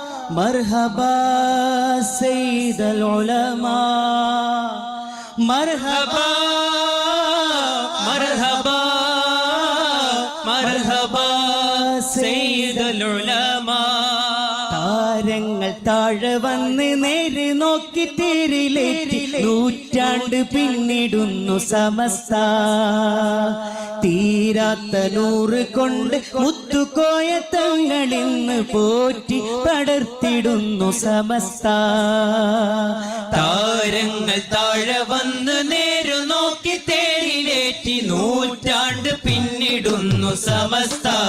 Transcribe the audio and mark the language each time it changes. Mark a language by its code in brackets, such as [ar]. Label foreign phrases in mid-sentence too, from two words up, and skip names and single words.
[ar] مرحبا سيد العلماء مرحبا مرحبا مرحبا سيد العلماء [ml] താരങ്ങൾ താഴെ വന്ന് നേരെ നോക്കി തേരിലേറ്റി നൂറ്റാണ്ട് പിന്നിടുന്നു സമസ്ത തീരാത്ത നൂറ് കൊണ്ട് മുത്തുകോയ തങ്ങളിന്ന് പോറ്റി പടർത്തിടുന്നു സമസ്ത താരങ്ങൾ താഴെ വന്ന് നേരെ നോക്കി തേരിലേറ്റി നൂറ്റാണ്ട് പിന്നിടുന്നു സമസ്ത